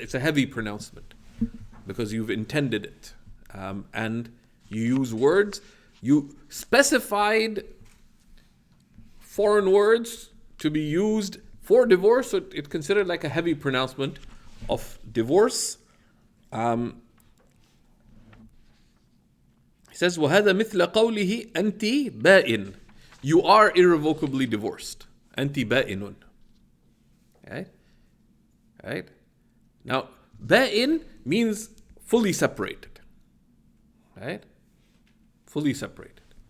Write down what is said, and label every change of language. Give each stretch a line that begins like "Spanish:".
English: It's a heavy pronouncement because you've intended it. And you use words, you specified foreign words to be used for divorce, so it's considered like a heavy pronouncement of divorce. He says,
Arabic: وَهَذَا مِثْلَ قَوْلِهِ أَنْتِ بَائِن.
English: You are irrevocably divorced.
Arabic: أَنْتِ بَائِنٌ.
English: Right? Now, ba'in means fully separated. Right? Fully separated.